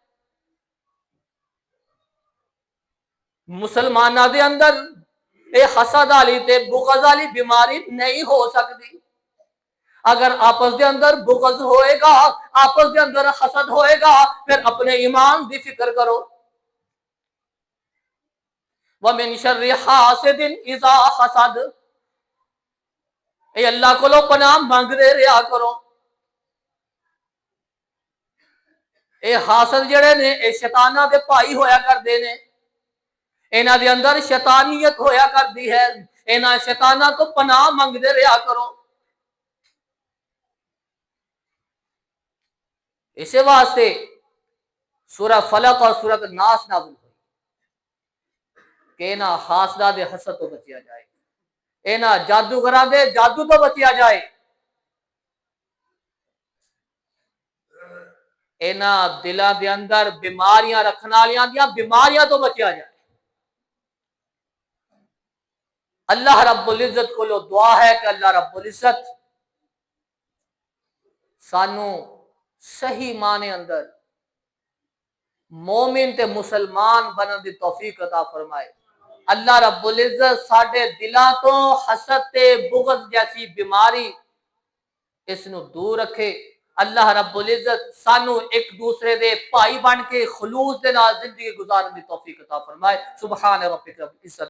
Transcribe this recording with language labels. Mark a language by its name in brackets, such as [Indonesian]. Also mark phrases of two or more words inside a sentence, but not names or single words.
[Punjabi] مسلماناں دے اندر اے حسد والی تے بغض والی بیماری نہیں ہو سکتی۔ اگر آپس دے اندر بغض ہوئے گا، آپس دے اندر حسد ہوئے گا، پھر اپنے ایمان دی فکر کرو۔ [Arabic] وَمِن شَرِّ حَاسِدٍ اِذَا حَسَدَ، [Punjabi] اے اللہ کو پناہ مانگ دے رہا کرو۔ اے حاسد جڑے نے اے شیطاناں دے بھائی ہویا کردے نے، انہاں دے اندر شیطانیت ہویا کردی ہے، انہاں شیطاناں تو پناہ مانگ دے رہا کرو۔ اسی واسطے سورہ فلق اور سورہ الناس نازل ہوئی کہ انہاں حاسداں دے حسد تو بچیا جائے، انہاں جادوگراں دے جادو تو بچیا جائے، انہاں دلاں دے اندر بیماریاں رکھن والیاں دیاں بیماریاں تو بچیا جائے۔ اللہ رب العزت کو دعا ہے کہ اللہ رب العزت سانو صحیح معنی اندر مومن تے مسلمان بنن دی توفیق عطا فرمائے۔ اللہ رب العزت ساڈے دلاں تو حسد تے بغض جیسی بیماری اس نو دور رکھے۔ اللہ رب العزت سانو ایک دوسرے دے بھائی بن کے خلوص دے نال زندگی گزارن دی توفیق عطا فرمائے۔ [Arabic] سبحان ربک رب العزت